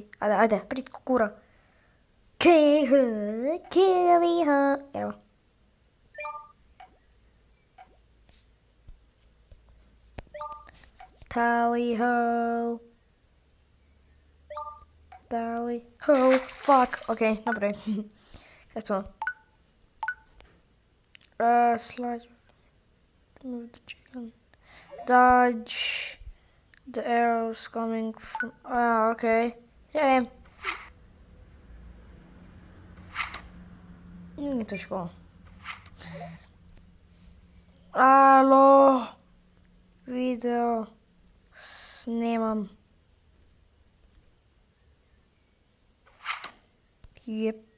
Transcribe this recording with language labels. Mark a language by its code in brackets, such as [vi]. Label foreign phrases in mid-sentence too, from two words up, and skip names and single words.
[sl] Ajde, prid kukura. Kiliha. Evo. [en] Tally ho. [sl] Fuck. Ok, naprej. Kaj to? Slide. [en] Move the chicken. Dodge. The arrows coming from... ok. [sl] Ja vem. Ni težko. Alo. Video. Snemam. Jep.